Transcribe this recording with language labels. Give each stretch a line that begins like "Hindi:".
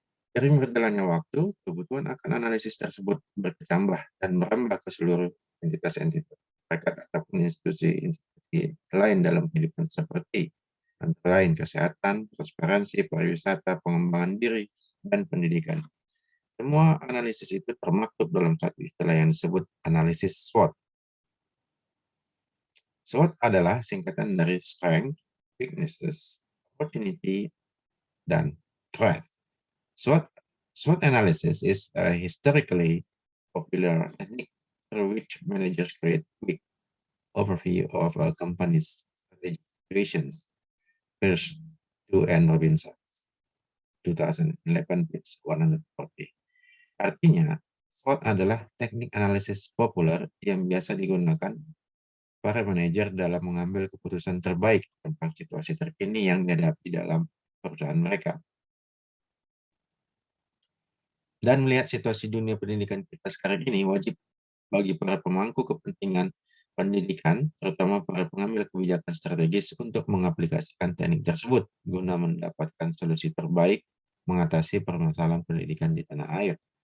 Indonesian: Dari berjalannya waktu, kebutuhan akan analisis tersebut bertambah dan merambah ke seluruh entitas-entitas masyarakat ataupun institusi-institusi lain dalam kehidupan seperti antara lain kesehatan, transparansi, pariwisata, pengembangan diri, dan pendidikan. Semua analisis itu termaktub dalam satu istilah yang disebut analisis SWOT. SWOT adalah singkatan dari Strength, Weaknesses, Opportunity, dan Threat.
English: SWOT analysis is a historically popular technique through which managers create a quick overview of a company's strategic situations. First, to and Robinson, 2011, page 140.
Indonesian: Artinya, SWOT adalah teknik analisis populer yang biasa digunakan para manajer dalam mengambil keputusan terbaik tentang situasi terkini yang dihadapi dalam perusahaan mereka. Dan melihat situasi dunia pendidikan kita sekarang ini, wajib bagi para pemangku kepentingan pendidikan, terutama para pengambil kebijakan strategis untuk mengaplikasikan teknik tersebut guna mendapatkan solusi terbaik mengatasi permasalahan pendidikan di tanah air.